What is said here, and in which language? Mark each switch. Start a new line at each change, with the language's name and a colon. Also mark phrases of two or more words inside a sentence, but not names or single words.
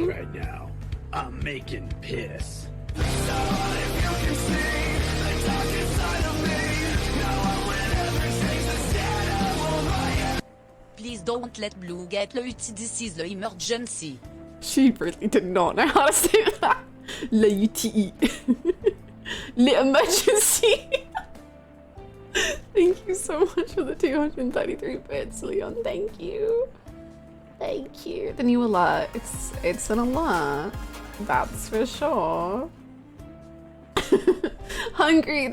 English: talk right now. I'm making piss. Please don't let Blue get le UT. This is the emergency. She really did not know how to say that. Le UTE. Le emergency. Thank you so much for the 233 bits, Leon. Thank you. Thank you. The new alert. It's an alert. That's for sure. Hungry.